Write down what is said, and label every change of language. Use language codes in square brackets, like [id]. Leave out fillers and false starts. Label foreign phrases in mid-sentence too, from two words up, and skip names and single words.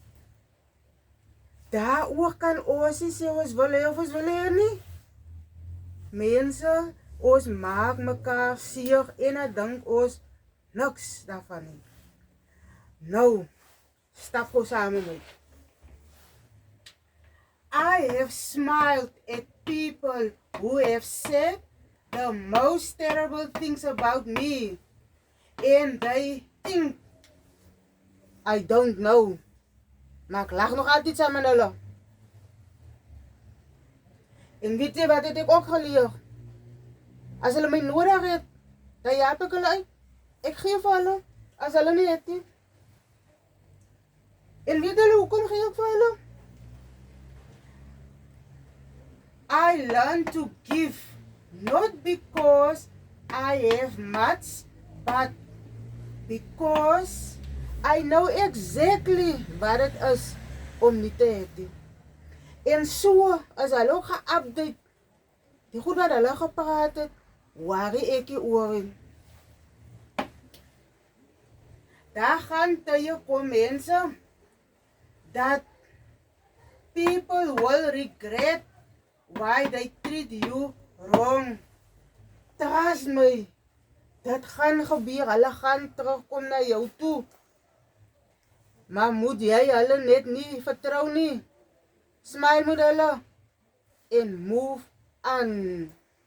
[af] Daar ook kan ons nie sê ons wil hê of ons wil hê nie. Mense, ons maak mekaar seer en dan dink ons niks daarvan nie. Nou, stap gou saam met my. [en] I have smiled at people who have said the most terrible things about me. And they think I don't know. [af] Maar ek lag nog altyd saam met hulle. En weet jy wat het ek ook geleer? As hulle my nodig het, dan help ek hulle uit. Ek gee vir hulle, as hulle nie het nie. En weet hulle hoekom gee ek vir hulle? [en] I learn to give, not because I have much, but because I know exactly [af] wat het is om nie te hê nie. En so, as hulle ook geupdate, die goed wat hulle gepraat het, worry ek nie oor nie. Daar gaan tye kom mense, [en] that people will regret why they treat you wrong. Trust my, [af] dit gaan gebeur, hulle gaan terugkom na jou toe. Maar moet jy hulle net nie vertrou nie. Smile met hulle en [en] move on.